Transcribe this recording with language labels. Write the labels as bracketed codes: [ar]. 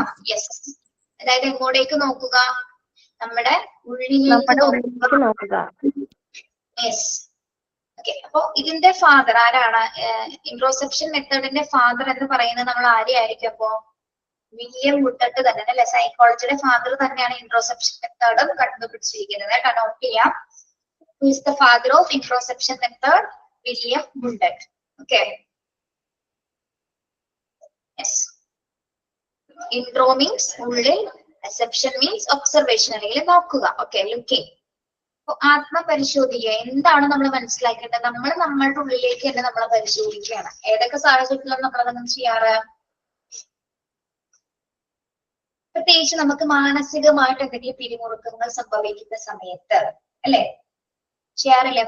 [ml] Yes, അതായത് എങ്ങോട്ടേക്ക് നോക്കുക? നമ്മുടെ ഉള്ളിലേക്ക് നോക്കുക. യെസ്. ഓക്കെ, അപ്പൊ ഇതിന്റെ ഫാദർ ആരാണ്? ഇൻട്രോസെപ്ഷൻ മെത്തേഡിന്റെ ഫാദർ എന്ന് പറയുന്നത് നമ്മൾ ആരെയായിരിക്കും? അപ്പോ വില്യം വുഡട്ട് തന്നെ അല്ലെ, സൈക്കോളജിയുടെ ഫാദർ തന്നെയാണ് ഇൻട്രോസെപ്ഷൻ മെത്തേഡ് കണ്ടുപിടിച്ചിരിക്കുന്നത്. നോട്ട് ചെയ്യാം. [en] Who is the father of introception method? William Woodard. Okay. Yes. Intro means ഉള്ളിൽ, acception means observation [ml] അല്ലെങ്കിൽ നോക്കുക. [en] Okay, looking. [ml] അപ്പൊ ആത്മപരിശോധിക്കുക എന്താണ് നമ്മൾ മനസ്സിലാക്കേണ്ടത്? നമ്മൾ നമ്മളുടെ ഉള്ളിലേക്ക് തന്നെ നമ്മളെ പരിശോധിക്കുകയാണ്. ഏതൊക്കെ സാഹചര്യത്തിലാണ് നമ്മളതൊന്നും ചെയ്യാറ്? പ്രത്യേകിച്ച് നമുക്ക് മാനസികമായിട്ട് എന്തെങ്കിലും പിരിമുറുക്കങ്ങൾ സംഭവിക്കുന്ന സമയത്ത് അല്ലെ, ചെയ്യാറില്ലേ?